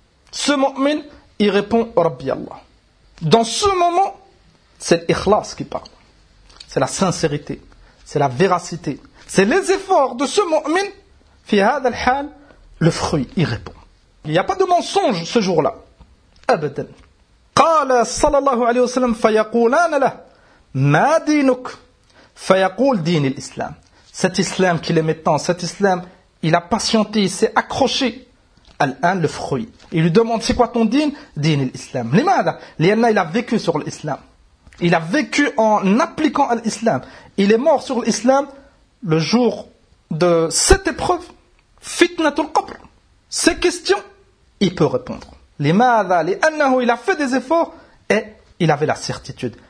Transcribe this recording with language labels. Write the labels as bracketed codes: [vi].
[fr] Ce mu'min il répond [ar] ربي الله. [fr] Dans ce moment c'est l'ikhlas qui parle. C'est la sincérité. C'est la véracité. C'est les efforts de ce mu'min. [ar] في هذا الحال [fr] le fruit il répond. Il n'y a pas de mensonge ce jour-là. [ar] أبدا. قال صلى الله عليه وسلم فيقولان له ما دينك فيقول دين الإسلام. [fr] Cet islam qu'il aimait tant, cet islam il a patienté, il s'est accroché. [ar] الآن [fr] le fruit. Il lui demande c'est quoi ton dîn? [ar] دين الإسلام. لماذا? لأن [fr] il a vécu sur l'islam. Il a vécu en appliquant l'islam. Il est mort sur l'islam le jour de cette épreuve, fitnatul qabr, ces questions, il peut répondre. [ar] لماذا? لأنه [fr] il a fait des efforts et il avait la certitude.